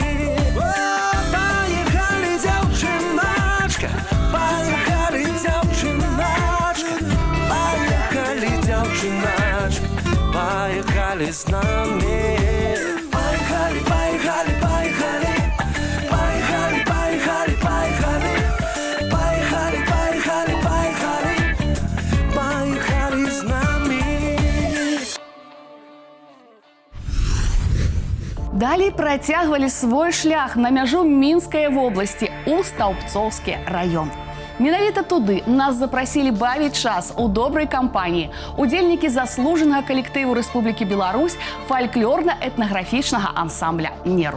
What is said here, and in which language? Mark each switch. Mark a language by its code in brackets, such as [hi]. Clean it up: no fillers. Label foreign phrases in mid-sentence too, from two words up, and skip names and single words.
[ru] Поехали, дзяўчыначка, поехали, дзяўчыначка, поехали, дзяўчыначка, поехали з нами. Поехали, поехали, поехали, поехали, поехали, поехали. Поехали, поехали, поехали, поехали з нами. [be] Далей працягвалі свой шлях на мяжу Мінскай вобласці ў Стаўбцоўскі раён. Менавіта туды нас запрасілі бавіць час у добрай кампаніі удзельнікі заслужанага калектыву Рэспублікі Беларусь фальклорна-этнаграфічнага ансамбля «Неруш».